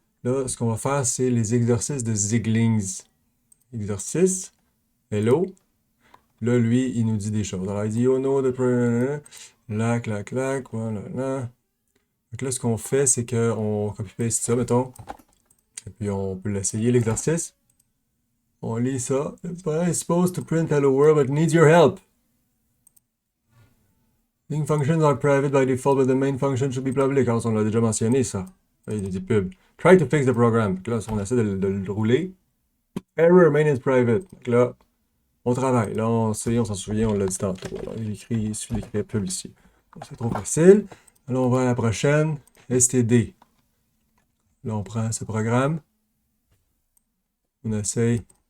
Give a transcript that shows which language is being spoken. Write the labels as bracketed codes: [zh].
[fr] Là, ce qu'on va faire, c'est les exercices de ziglings. Exercice. Hello. Là, lui, il nous dit des choses. Alors, il dit, oh no, là, clac, clac, voilà, là. Donc là, ce qu'on fait, c'est qu'on copie-paste ça, mettons. Et puis, on peut l'essayer, l'exercice. On lit ça. [en] The file is supposed to print hello world, but needs your help. String functions are private by default, but the main function should be public. [fr] Alors, on l'a déjà mentionné, ça. Là, il dit pub. [en] Try to fix the program. [fr] Donc là, si on essaie de le rouler. [en] Error, main is private. [fr] Donc là, on travaille. Là, on s'en souvient, on l'a dit tantôt. Alors, il suffit d'écrire pub ici. C'est trop facile. Alors, on va à la prochaine. STD. Là, on prend ce programme. On essaye